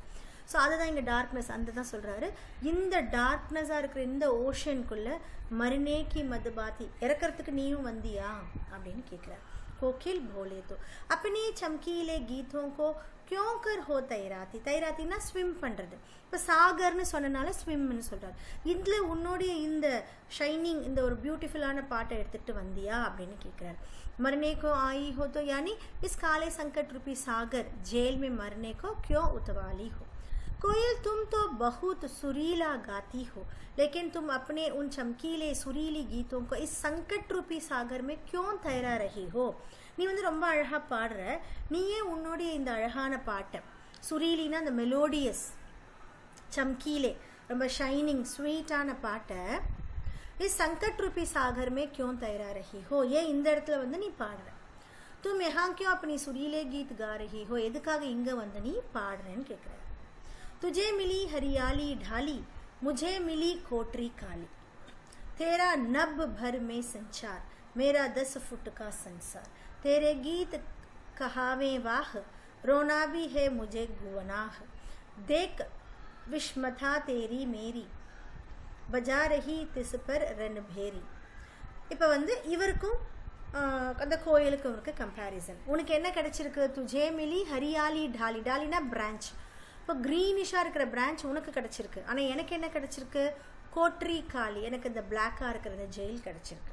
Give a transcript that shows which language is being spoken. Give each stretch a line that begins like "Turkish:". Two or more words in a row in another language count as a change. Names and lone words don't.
Tamil: ஸோ அதுதான் இங்கே டார்க்னஸ், அந்த தான் சொல்கிறாரு. இந்த டார்க்னஸாக இருக்கிற இந்த ஓஷனுக்குள்ளே மருநேக்கி மதுபாத்தி, இறக்கிறதுக்கு நீயும் வந்தியா அப்படின்னு கேட்குறாரு.
Hindi: कोकिल बोले तो अपने चमकीले गीतों को क्यों कर हो तैराती.
Tamil: तैरातीना ஸ்விம் பண்ணுறது. இப்போ சாகர்னு சொன்னனால ஸ்விம்னு சொல்கிறார். இதில் உன்னுடைய இந்த ஷைனிங், இந்த ஒரு பியூட்டிஃபுல்லான பாட்டை எடுத்துகிட்டு வந்தியா அப்படின்னு கேட்குறாரு.
Hindi: मरने को आई हो तो यानी इस काले संकट रूपी सागर जेल में मरने को क्यों उतवाली हो. कोयल, तुम तो बहुत सुरीला गाती हो, लेकिन तुम अपने उन चमकीले सुरीली गीतों को इस संकट रूपी सागर में क्यों तैरा रही हो.
Tamil: நீ வந்து ரொம்ப அழகாக பாடுற, நீயே உன்னுடைய இந்த அழகான பாட்டை, சுரீலினா அந்த மெலோடியஸ், சம்கீலே ரொம்ப
English: shining sweet
Tamil: பாட்டை
Hindi: इस संकट रूपी सागर में क्यों तैरा रही हो,
Tamil: ஏன் இந்த இடத்துல வந்து நீ பாடுற.
Hindi: तुम यहाँ क्यों अपनी सुरीले गीत गा रही हो,
Tamil: எதுக்காக இங்கே வந்து நீ பாடுறேன்னு கேட்குற.
Hindi: तुझे मिली हरियाली ढाली, मुझे मिली कोटरी काली. तेरा नभ भर में संचार, मेरा 10 फुट का संसार. तेरे गीत कहावे वाह, रोना भी है मुझे गुनाह. देख विस्मता तेरी मेरी, बजा रही तिस पर रणभेरी.
Tamil: இப்போ வந்து இவருக்கும் அந்த கோயிலுக்கும் இருக்க கம்பேரிசன். உனக்கு என்ன கிடைச்சிருக்கு,
Hindi: तुझे मिली हरियाली डाली.
Tamil: டாலினா பிரான்ச். இப்போ க்ரீனிஷாக இருக்கிற பிரான்ச் உனக்கு கிடச்சிருக்கு. ஆனால் எனக்கு என்ன கிடச்சிருக்கு,
Hindi: कोटरी काली,
Tamil: எனக்கு இந்த பிளாக்காக இருக்கிற இந்த ஜெயில் கிடச்சிருக்கு.